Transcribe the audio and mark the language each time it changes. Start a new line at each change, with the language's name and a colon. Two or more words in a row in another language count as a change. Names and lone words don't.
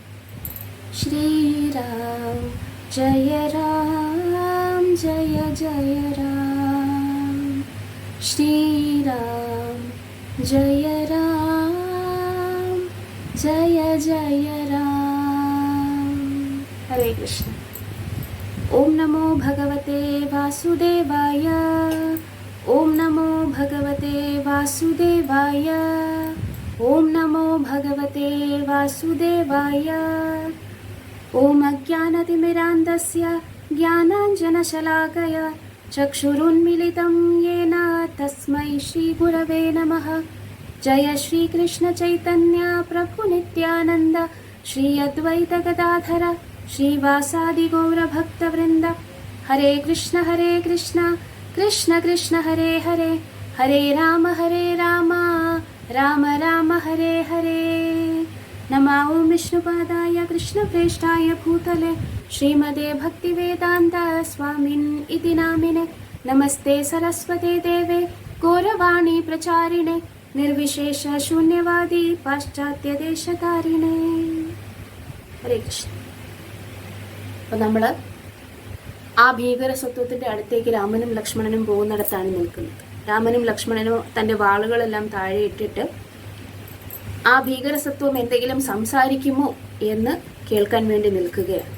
Sanskrit: श्रीराम जय राम जय जय राम श्रीराम जय राम जय जय राम। हरे कृष्ण। ओम नमो भगवते वासुदेवाय। ओम नमो भगवते वासुदेवाय। ओम नमो भगवते वासुदेवाय। ओम अज्ञानतिमिरान्धस्य ज्ञानाञ्जनशलाकया चक्षुरुन्मीलितं येन तस्मै श्रीगुरवे नमः। जय श्रीकृष्ण चैतन्य प्रभु नित्यानन्द श्री अद्वैत गदाधर श्रीवासादि गौरभक्तवृन्द। हरे कृष्ण कृष्ण कृष्ण हरे हरे हरे राम राम राम हरे हरे। नमो ओं विष्णुपादाय कृष्णप्रेष्ठाय भूतले श्रीमते भक्तिवेदान्त स्वामिन् इति नामिने। नमस्ते सरस्वते देवे गौरवाणी प्रचारिणे निर्विशेष शून्यवादी पाश्चात्य ദേശകാരിണേ।
Malayalam: ഹരേ കൃഷ്ണ. അപ്പം നമ്മൾ ആ ഭീകരസത്വത്തിൻ്റെ അടുത്തേക്ക് രാമനും ലക്ഷ്മണനും പോകുന്നിടത്താണ് നിൽക്കുന്നത്. രാമനും ലക്ഷ്മണനും തൻ്റെ വാളുകളെല്ലാം താഴെ ഇട്ടിട്ട് ആ ഭീകരസത്വം എന്തെങ്കിലും സംസാരിക്കുമോ എന്ന് കേൾക്കാൻ വേണ്ടി നിൽക്കുകയാണ്.